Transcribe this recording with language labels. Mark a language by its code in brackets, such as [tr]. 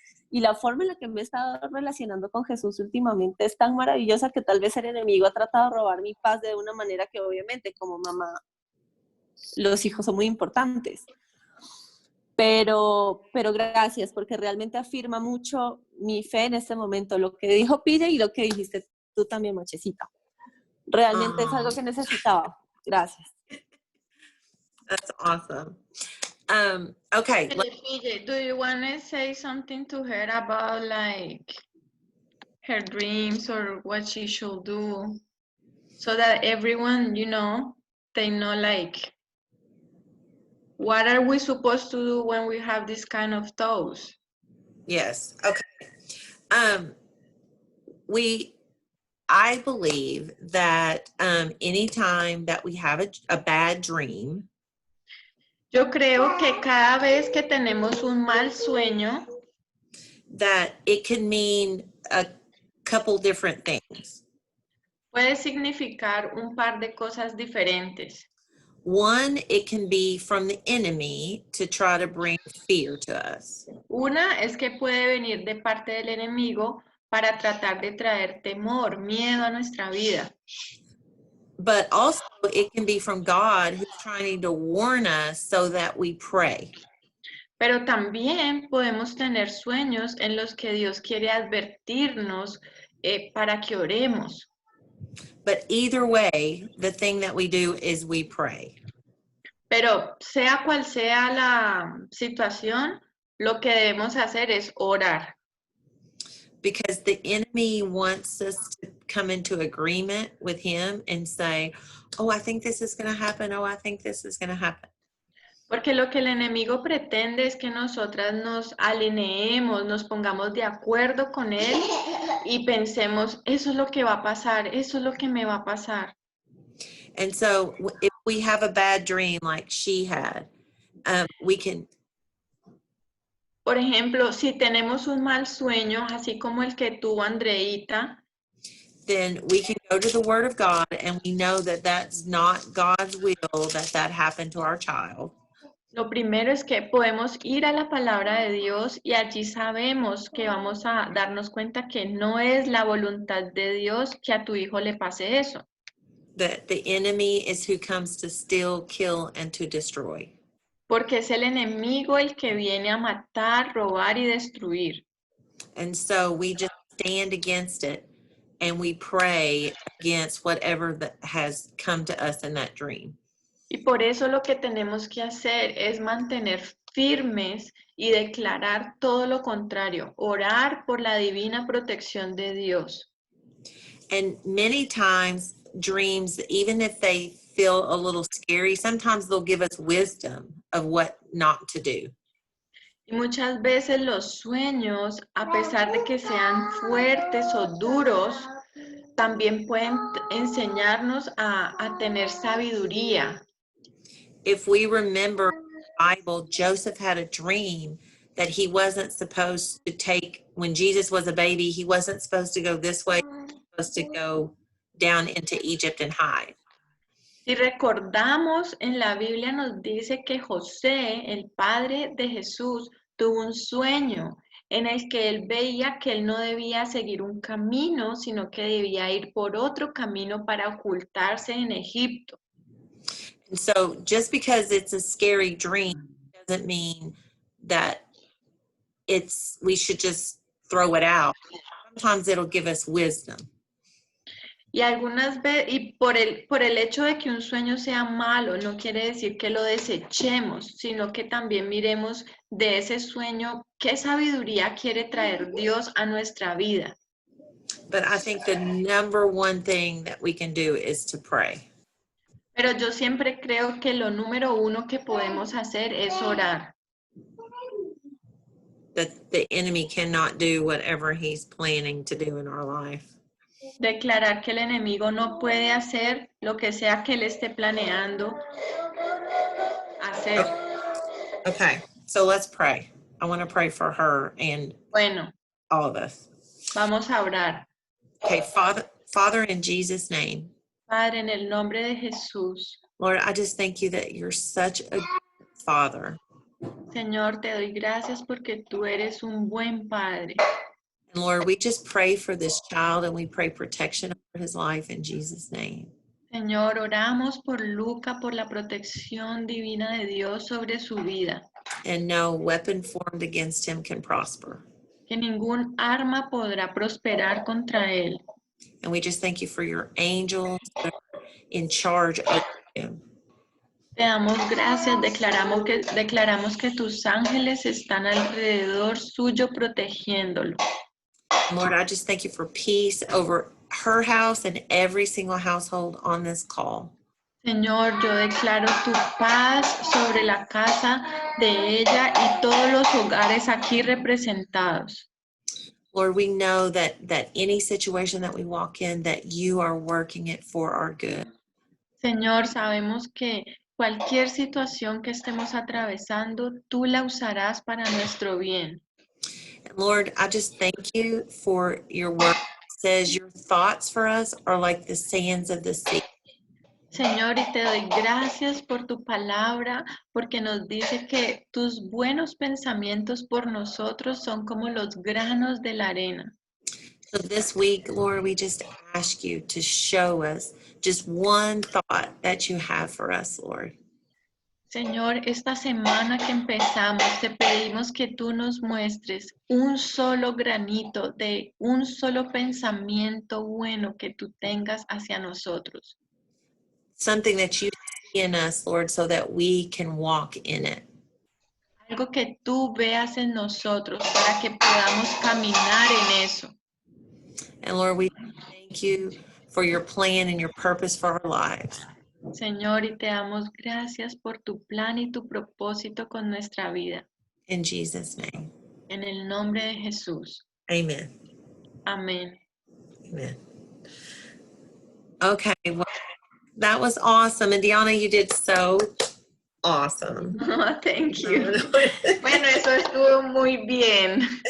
[es] Y la forma en la que me he estado relacionando con Jesús últimamente es tan maravillosa que tal vez el enemigo ha tratado de robar mi paz de una manera que obviamente como mamá los hijos son muy importantes. Pero gracias, porque realmente afirma mucho mi fe en este momento, lo que dijo Pille y lo que dijiste tú también, Machecita. Realmente es algo que necesitaba. Gracias. [en] That's awesome. Okay. PJ, do you want to say something to her about like her dreams or what she should do so that everyone, they know like what are we supposed to do when we have this kind of thoughts? Yes. Okay. I believe that anytime that we have a bad dream, [es] Yo creo que cada vez que tenemos un mal sueño, [en] that it can mean a couple different things. [es] puede significar un par de cosas diferentes. [en] One, it can be from the enemy to try to bring fear to us. [es] Una es que puede venir de parte del enemigo para tratar de traer temor, miedo a nuestra vida. [en] But also it can be from God who's trying to warn us so that we pray. [es] Pero también podemos tener sueños en los que Dios quiere advertirnos para que oremos. [en] But either way, the thing that we do is we pray. [es] Pero sea cual sea la situación, lo que debemos hacer es orar. [en] Because the enemy wants us to come into agreement with him and say, oh, I think this is going to happen. Oh, I think this is going to happen. [es] Porque lo que el enemigo pretende es que nosotras nos alineemos, nos pongamos de acuerdo con él y pensemos, eso es lo que va a pasar, eso es lo que me va a pasar. [en] And so if we have a bad dream like she had, we can. [es] Por ejemplo, si tenemos un mal sueño, así como el que tuvo Andreita, [en] then we can go to the Word of God and we know that that's not God's will that happened to our child. [es] lo primero es que podemos ir a la palabra de Dios y allí sabemos que vamos a darnos cuenta que no es la voluntad de Dios que a tu hijo le pase eso. [en] That the enemy is who comes to steal, kill, and to destroy. [es] Porque es el enemigo el que viene a matar, robar y destruir. [en] And so we just stand against it and we pray against whatever that has come to us in that dream. [es] Y por eso lo que tenemos que hacer es mantener firmes y declarar todo lo contrario, orar por la divina protección de Dios. [en] And many times dreams, even if they feel a little scary, sometimes they'll give us wisdom of what not to do. [es] Y muchas veces los sueños, a pesar de que sean fuertes o duros, también pueden enseñarnos a tener sabiduría. [en] If we remember the Bible, Joseph had a dream that he wasn't supposed to take, when Jesus was a baby, he wasn't supposed to go this way, he was supposed to go down into Egypt and hide. [es] Si recordamos, en la Biblia nos dice que José, el padre de Jesús, tuvo un sueño en el que él veía que él no debía seguir un camino, sino que debía ir por otro camino para ocultarse en Egipto. [en] And so just because it's a scary dream doesn't mean that we should just throw it out. Sometimes it'll give us wisdom. [es] Y algunas veces, y por el hecho de que un sueño sea malo, no quiere decir que lo desechemos, sino que también miremos de ese sueño qué sabiduría quiere traer Dios a nuestra vida. [en] But I think the number one thing that we can do is to pray. [es] Pero yo siempre creo que lo número uno que podemos hacer es orar. [en] That the enemy cannot do whatever he's planning to do in our life. [es] Declarar que el enemigo no puede hacer lo que sea que él esté planeando hacer. [en] Okay, so let's pray. I want to pray for her and [es] Bueno, [en] all of us. [es] vamos a orar. [en] Okay, Father, in Jesus' name, [es] Padre, en el nombre de Jesús, [en] Lord, I just thank you that you're such a good Father. [es] Señor, te doy gracias porque tú eres un buen padre. [en] And Lord, we just pray for this child and we pray protection over his life in Jesus' name. [es] Señor, oramos por Luca, por la protección divina de Dios sobre su vida. [en] And no weapon formed against him can prosper. [es] Que ningún arma podrá prosperar contra él. [en] And we just thank you for your angels that are in charge of him. [es] Te damos gracias, declaramos que tus ángeles están alrededor suyo protegiéndolo. [en] And Lord, I just thank you for peace over her house and every single household on this call. [es] Señor, yo declaro tu paz sobre la casa de ella y todos los hogares aquí representados. [en] Lord, we know that any situation that we walk in, that you are working it for our good. [es] Señor, sabemos que cualquier situación que estemos atravesando, tú la usarás para nuestro bien. [en] And Lord, I just thank you for your word. It says your thoughts for us are like the sands of the sea. [es] Señor, y te doy gracias por tu palabra, porque nos dice que tus buenos pensamientos por nosotros son como los granos de la arena. [en] So this week, Lord, we just ask you to show us just one thought that you have for us, Lord. [es] Señor, esta semana que empezamos, te pedimos que tú nos muestres un solo granito de un solo pensamiento bueno que tú tengas hacia nosotros. [en] Something that you see in us, Lord, so that we can walk in it. [es] Algo que tú veas en nosotros para que podamos caminar en eso. [en] And Lord, we thank you for your plan and your purpose for our lives. [es] Señor, y te damos gracias por tu plan y tu propósito con nuestra vida. [en] In Jesus' name, [es] En el nombre de Jesús. [en] amen. [es] Amén. [en] Amen. Okay, well, that was awesome. And Deanna, you did so awesome. Thank you. [es] Bueno, eso estuvo muy bien.